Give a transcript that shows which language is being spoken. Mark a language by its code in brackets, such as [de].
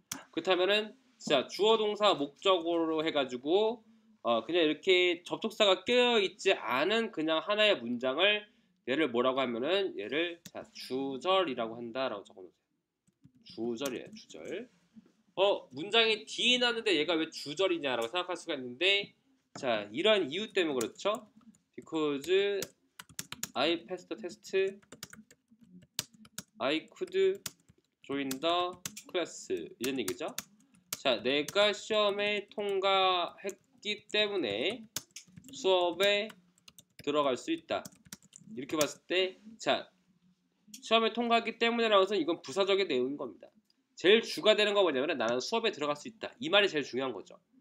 [ko] 그렇다면은 자 주어, 동사, 목적어로 해가지고 그냥 이렇게 접속사가 껴 있지 않은 그냥 하나의 문장을 얘를 뭐라고 하면은 얘를 자 주절이라고 한다라고 적어놓으세요. 주절이에요. 주절. 문장이 뒤에 나는데 얘가 왜 주절이냐라고 생각할 수가 있는데 자 이러한 이유 때문에 그렇죠. [en] Because I passed the test, I could join the class 이런 얘기죠. [ko] 자 내가 시험에 통과했기 때문에 수업에 들어갈 수 있다. 이렇게 봤을 때 자 시험에 통과했기 때문에라고 해서 이건 부사적인 내용인 겁니다. 제일 주가 되는 거 뭐냐면 나는 수업에 들어갈 수 있다. 이 말이 제일 중요한 거죠.